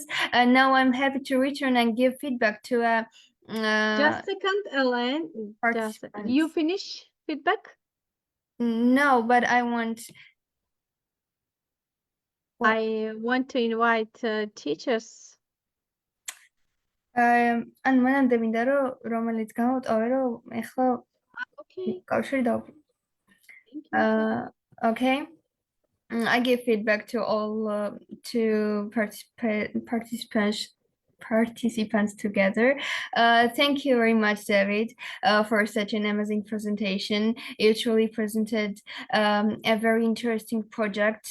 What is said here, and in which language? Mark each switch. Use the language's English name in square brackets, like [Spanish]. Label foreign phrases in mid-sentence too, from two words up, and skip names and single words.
[English] Now I'm happy to return and give feedback to Just a second, Ellen. You finish feedback? No, but I want to invite teachers. [Georgian] ან მანამდე მინდა რომელიც გამოვტოვე რომ ეხლა კავშირი დავუყო. [English] Okay. I give feedback to all participants together. Thank you very much, David, for such an amazing presentation. You truly presented a very interesting project.